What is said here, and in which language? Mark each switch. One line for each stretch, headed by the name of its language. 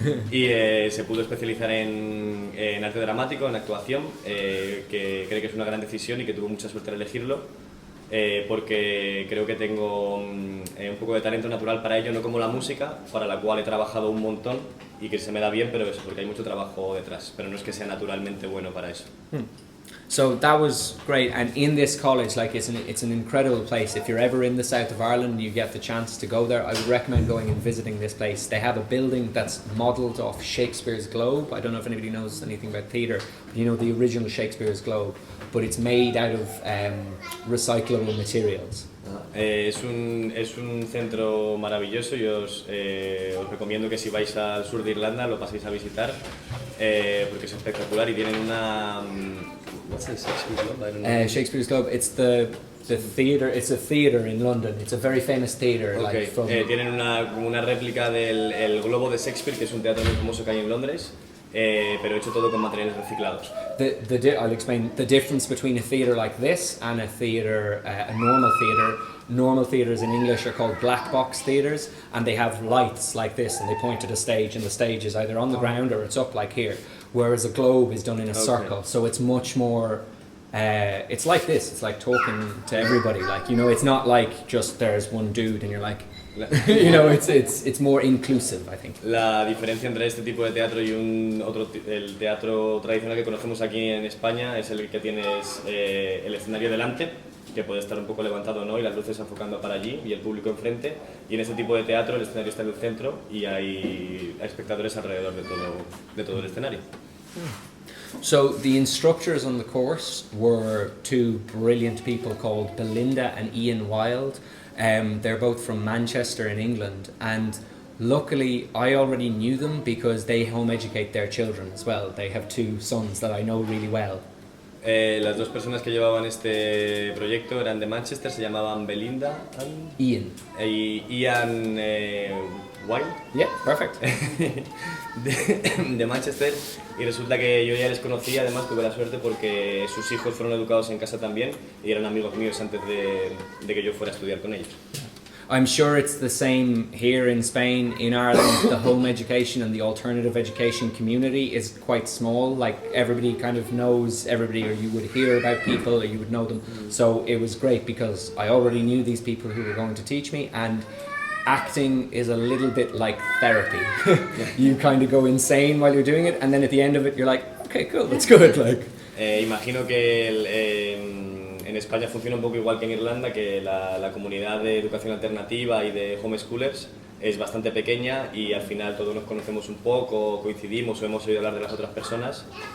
Spanish: Y se pudo especializar en arte dramático, en actuación, que creo que es una gran decisión y que tuvo mucha suerte al elegirlo. Porque creo que tengo un poco de talento natural para ello, no como la música, para la cual he trabajado un montón y que se me da bien, pero eso, porque hay mucho trabajo detrás, pero no es que sea naturalmente bueno para eso.
English: So that was great, and in this college, like it's an incredible place. If you're ever in the south of Ireland and you get the chance to go there, I would recommend going and visiting this place. They have a building that's modelled off Shakespeare's Globe. I don't know if anybody knows anything about theatre, but you know the original Shakespeare's Globe, but it's made out of recyclable materials.
Spanish: Es un centro maravilloso y os recomiendo que si vais al sur de Irlanda lo paséis a visitar porque es espectacular y tienen una...
English: What's the Shakespeare's Globe? I don't know. Shakespeare's Globe, it's the theatre, it's a theatre in London, it's a very famous theatre. Okay. Like from...
Spanish: tienen como una réplica del el Globo de Shakespeare, que es un teatro muy famoso que hay en Londres, pero hecho todo con materiales reciclados.
English: I'll explain the difference between a theatre like this and a theatre, a normal theatre. Normal theatres in English are called black box theatres, and they have lights like this, and they point at a stage, and the stage is either on the ground or it's up like here. Whereas a globe is done in a circle, so it's much more. It's like this. It's like talking to everybody. Like, you know, it's not like just there's one dude and you're like. You know, it's more inclusive, I think.
Spanish: La diferencia entre este tipo de teatro y el teatro tradicional que conocemos aquí en España es el que tienes el escenario delante, que puede estar un poco levantado o no, y las luces enfocando para allí y el público enfrente. Y en este tipo de teatro el escenario está en el centro y hay espectadores alrededor de todo el escenario.
English: So the instructors on the course were two brilliant people called Belinda and Ian Wilde. They're both from Manchester in England, and luckily I already knew them because they home educate their children as well. They have two sons that I know really well.
Spanish: Las dos personas que llevaban este proyecto eran de Manchester, se llamaban Belinda y Ian Wilde.
English: Yeah, perfect.
Spanish: de Manchester, y resulta que yo ya les conocía, además tuve la suerte porque sus hijos fueron educados en casa también y eran amigos míos antes de que yo fuera a estudiar con ellos.
English: I'm sure it's the same here in Spain. In Ireland, the home education and the alternative education community is quite small. Like, everybody kind of knows everybody, or you would hear about people, or you would know them. So it was great because I already knew these people who were going to teach me, and acting is a little bit like therapy. You kind of go insane while you're doing it, and then at the end of it you're like, okay, cool, that's good. Like,
Spanish: imagino que en España funciona un poco igual que en Irlanda, que la comunidad de educación alternativa y de homeschoolers es bastante pequeña y al final todos nos conocemos un poco, coincidimos o hemos oído hablar de las otras personas.